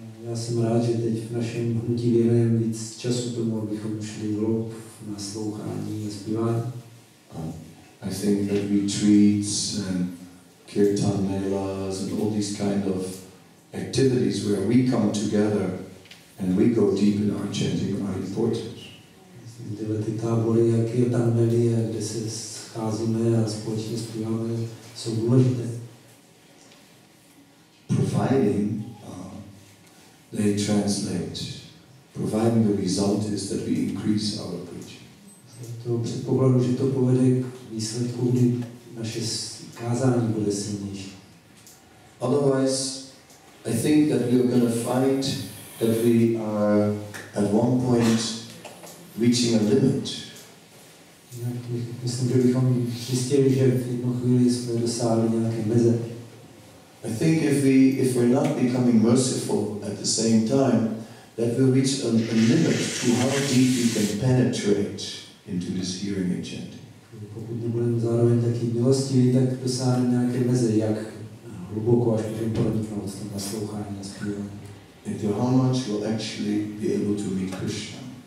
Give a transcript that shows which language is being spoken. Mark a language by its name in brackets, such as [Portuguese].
[Czech] Já jsem rád, že teď v našem hnutí věnujeme víc času tomu, abychom šli hloub v naslouchání a zpívání. [English] I think that retreats and kirtan melas and all these kind of activities where we come together and we go deep in our chanting are important. [Czech] Tyhle ty tábory, jak kirtan mely, kde se scházíme a společně zpíváme, jsou důležité. [English] Providing they translate, providing the result is that we increase our preaching. [Czech] To předpokladu, že to povede k výsledku, kdy naše kázání bude silnější. [English] Otherwise, I think that we are going to find that we are at one point reaching a limit. [Czech] Myslím, že bychom zjistili, že v jednu chvíli jsme dosáhli nějaké meze. [English] I think if we're not becoming merciful at the same time, that we'll reach a limit to how deep we can penetrate into this hearing and chanting. [Czech] Pokud nebudeme zároveň taky milostiví, tak dosáhneme nějaké meze, jak hluboko až můžeme proniknout v tom naslouchání a zpívání. [English] Into how much we'll actually be able to meet Krishna.